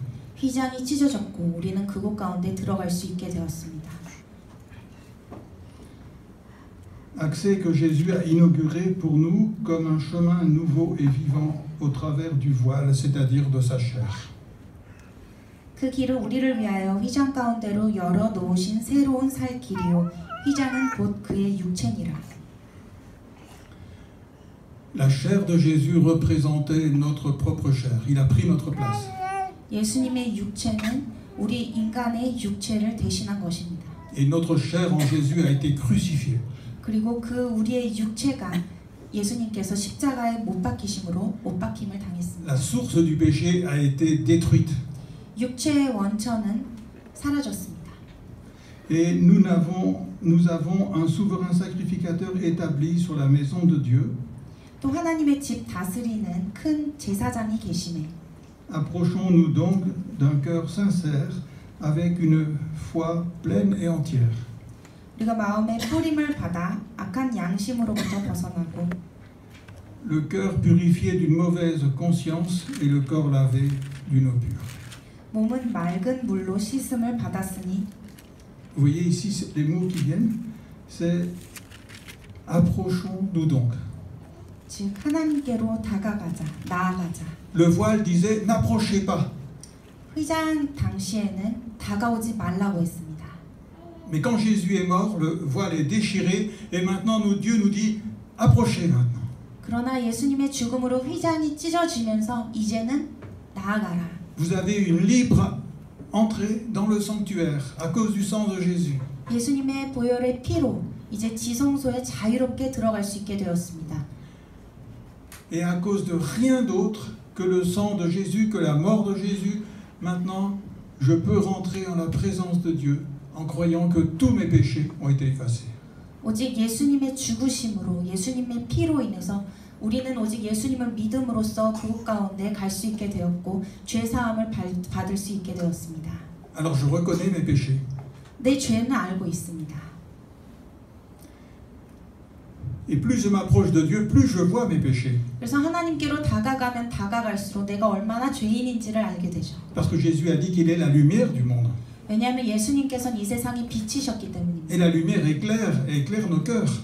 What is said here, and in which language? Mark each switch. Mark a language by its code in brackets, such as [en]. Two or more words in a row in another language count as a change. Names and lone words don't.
[ko] 휘장이 찢어졌고 우리는 그곳 가운데 들어갈 수 있게 되었습니다. [fr] Accès que Jésus a inauguré pour nous comme un chemin nouveau et vivant au travers du voile, c'est-à-dire de sa chair. [ko] 그 길을 우리를 위하여 휘장 가운데로 열어 놓으신 새로운 살 길이요 휘장은 곧 그의 육체니라. [fr] La chair de Jésus représentait notre propre chair. Il a pris notre place. [ko] 예수님의 육체는 우리 인간의 육체를 대신한 것입니다. [fr] Et notre chair en Jésus a été crucifiée. [ko] 그리고 그 우리의 육체가 예수님께서 십자가에 못 박히심으로 못 박힘을 당했습니다. [fr] La source du péché a été détruite. [ko] 육체의 원천은 사라졌습니다. [fr] Et nous avons un souverain sacrificateur établi sur la maison de Dieu. [ko] 또 하나님의 집 다스리는 큰 제사장이 계시네. [fr] Approchons-nous donc d'un cœur sincère avec une foi pleine et entière. [ko] 우리가 마음의 뿌림을 받아 악한 양심으로부터 벗어나고 [fr] Le cœur purifié d'une mauvaise conscience et le corps lavé d'une eau pure. [ko] 몸은 맑은 물로 씻음을 받았으니 [fr] Vous voyez ici les mots qui viennent, c'est approchons-nous donc. [ko] 즉 하나님께로 다가가자, 나아가자. [fr] Le voile disait n'approchez pas. [ko] 휘장 당시에는 다가오지 말라고 했습니다. [fr] Mais quand Jésus est mort, le voile est déchiré et maintenant Dieu nous dit approchez maintenant. [ko] 그러나 예수님의 죽음으로 휘장이 찢어지면서 이제는 나아가라. [fr] Vous avez une libre entrée dans le sanctuaire à cause du sang de Jésus. [ko] 예수님의 보혈의 피로 이제 지성소에 자유롭게 들어갈 수 있게 되었습니다. [fr] Et à cause de rien d'autre que le sang de Jésus, que la mort de Jésus, maintenant je peux rentrer en la présence de Dieu en croyant que tous mes péchés ont été effacés. [ko] 오직 예수님의 죽으심으로 예수님의 피로 인해서 우리는 오직 예수님을 믿음으로써 그곳 가운데 갈 수 있게 되었고 죄 사함을 받을 수 있게 되었습니다. [fr] Alors je reconnais mes péchés. [ko] 내 죄는 알고 있습니다. [fr] Et plus je m'approche de Dieu, plus je vois mes péchés. [ko] 그래서 하나님께로 다가가면 다가갈수록 내가 얼마나 죄인인지를 알게 되죠. [fr] Parce que Jésus a dit qu'il est la lumière du monde. [ko] 왜냐하면 예수님께서는 이 세상의 빛이셨기 [fr] Et [ko] 때문입니다. [fr] la lumière éclaire nos cœurs.